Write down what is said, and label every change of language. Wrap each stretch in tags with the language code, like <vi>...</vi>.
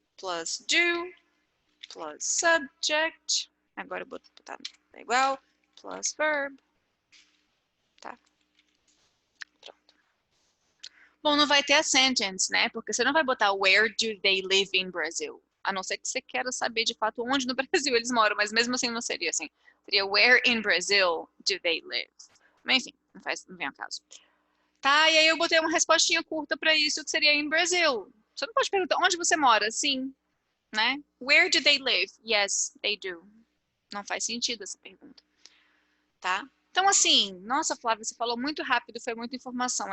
<pt>Plus do, plus subject, agora eu vou botar igual, plus verb, tá? Pronto. Bom, não vai ter a sentence, né? Porque você não vai botar where do they live in Brazil. A não ser que você queira saber de fato onde no Brasil eles moram, mas mesmo assim não seria assim.</pt> <en>Seria where in Brazil do they live?</en> <pt>Mas enfim, não vem ao caso. Tá, e aí eu botei uma respostinha curta para isso, que seria in Brazil. Você não pode perguntar onde você mora? Sim, né? Where do they live? Yes, they do. Não faz sentido essa pergunta, tá? Então, assim, nossa, Flávia, você falou muito rápido, foi muita informação.</pt>